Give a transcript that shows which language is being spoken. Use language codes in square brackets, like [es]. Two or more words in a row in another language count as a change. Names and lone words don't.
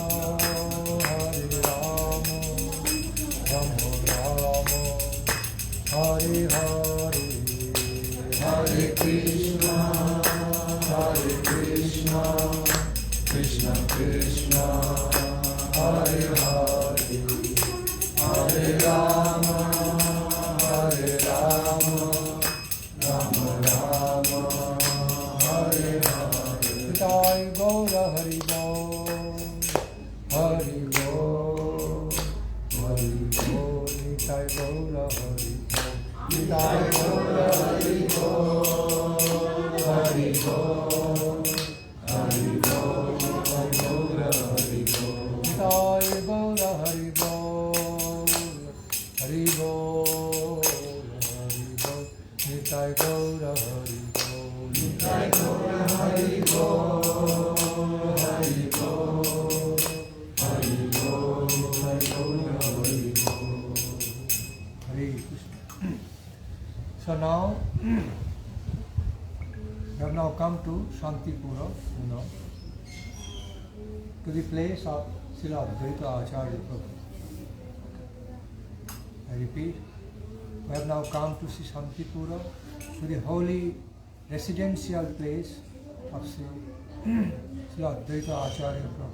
[bn] রাম রাম হরে হরে, হরে কৃষ্ণ কৃষ্ণ কৃষ্ণ হরে হরে, হরে রাম রাম রাম হরে হরে, জয় গৌর হরি। Hari Bol, Hari Bol, Nitai Gaura Hari Bol, Nitai Gaura Hari Bol, Hari Bol, Hari Bol, Nitai Gaura Hari Bol, Nitai Gaura Hari Bol, Hari Bol, Hari Bol, Nitai Gaura Hari Bol, Nitai Gaura Hari Bol, Hari Bol, Hari Bol, Nitai Gaura Hari Bol. Hare Krishna. [en] So now, we have now come to Shantipura, to the place of Sri Advaita Acharya Prabhu. I repeat, we have now come to Sri Shantipura, to the holy residential place of Sri Advaita Acharya Prabhu.